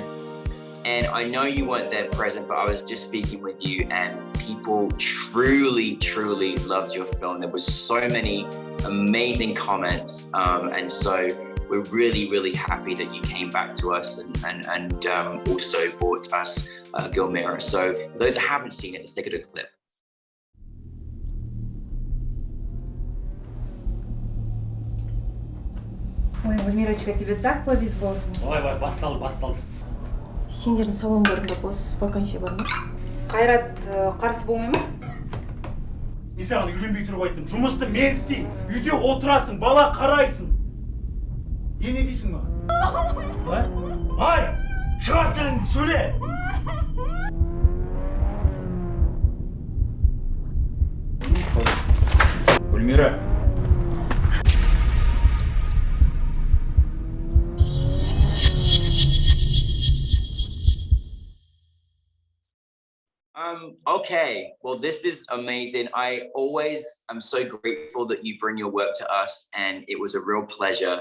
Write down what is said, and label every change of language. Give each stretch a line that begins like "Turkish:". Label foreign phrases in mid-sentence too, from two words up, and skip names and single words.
English: And I know you weren't there present, but I was just speaking with you and people truly loved your film. There was so many amazing comments. And so we're really happy that you came back to us and also brought us Gilmira. So for those that haven't seen it, let's take a look clip.
Russian: Ой, Гүлмирочка, тебе так повезло.
Kazakh: Ой, басталды. Сендердің салондарында бос вакансия бар ма? Қайрат қарсы болмай ма? Мен саған үйленбей тұрып айттым. Жұмысты мен істеймін. Үйде отырасың, бала қарайсың. Не дейсің маған? Ай, шығар тіліңді сөйле. Гүлмира.
English: Okay, well, this is amazing. I always am so grateful that you bring your work to us, and it was a real pleasure.